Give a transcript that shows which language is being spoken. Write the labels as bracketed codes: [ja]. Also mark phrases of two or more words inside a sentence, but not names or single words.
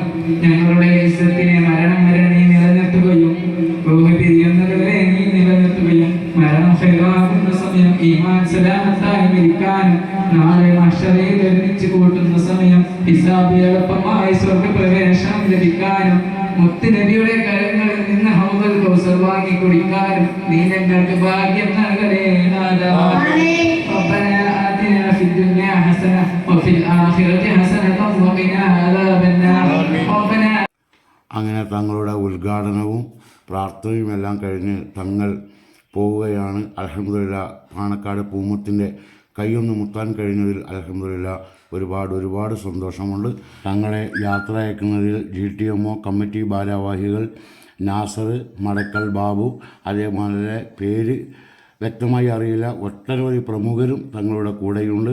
[ml] ഞങ്ങളുടെ ഇസ്സത്തിനെ മരണം വരെ നീ നിലനിർത്തുകയും റൂഹ് പിരിയുന്നതുവരെ നീ നിലനിർത്തുകയും മരണം ഹൈറാകുന്ന സമയം ഈമാൻ സലാമത്തായി മരിക്കാനും നാളെ മഹ്ശറിൽ ഒരുമിച്ച് കൂട്ടുന്ന സമയം ഹിസാബ് എളുപ്പമായി സ്വർഗ്ഗപ്രവേശനം ലഭിക്കാനും മുത്തുനബിയുടെ വാങ്ങി കുടിക്കാനും നീ ഞങ്ങൾക്ക് ഭാഗ്യം നൽകണേ നാഥാ. [ar] ربنا آتنا في الدنيا حسنة وفي الآخرة حسنة وقنا عذاب النار. ربنا [ml] അങ്ങനെ തങ്ങളുടെ ഉദ്ഘാടനവും പ്രാർത്ഥനയും എല്ലാം കഴിഞ്ഞ് തങ്ങൾ പോവുകയാണ്. അൽഹംദുലില്ലാ പാണക്കാട് പൂമത്തിൻ്റെ കൈയൊന്ന് മുത്താൻ കഴിഞ്ഞതിൽ അൽഹംദുലില്ലാ ഒരുപാട് സന്തോഷമുണ്ട്. തങ്ങളെ യാത്ര അയക്കുന്നതിൽ GTMO കമ്മിറ്റി ഭാരവാഹികൾ നാസർ, മടക്കൽ ബാബു, അതേപോലെ പേര് വ്യക്തമായി അറിയില്ല, ഒട്ടനവധി പ്രമുഖരും തങ്ങളുടെ കൂടെയുണ്ട്.